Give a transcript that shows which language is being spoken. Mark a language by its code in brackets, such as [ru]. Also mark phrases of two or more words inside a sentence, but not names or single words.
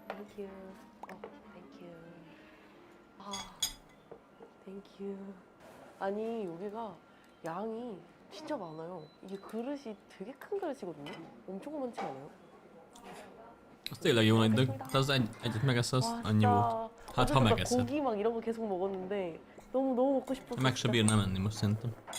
[ko] 땡큐. 땡큐. 아, 땡큐. 아니 여기가 양이 진짜 많아요. 이게 그릇이 되게 큰 그릇이거든요. 엄청 많지 않아요? [hu] Az tényleg jó nagy dög, de az egyet megesz, az annyi volt. Hát ha megeszed. [ko] 고기 막 이런 거 계속 먹었는데 너무 먹고 싶었어. [hu] Meg se bírna menni most szerintem.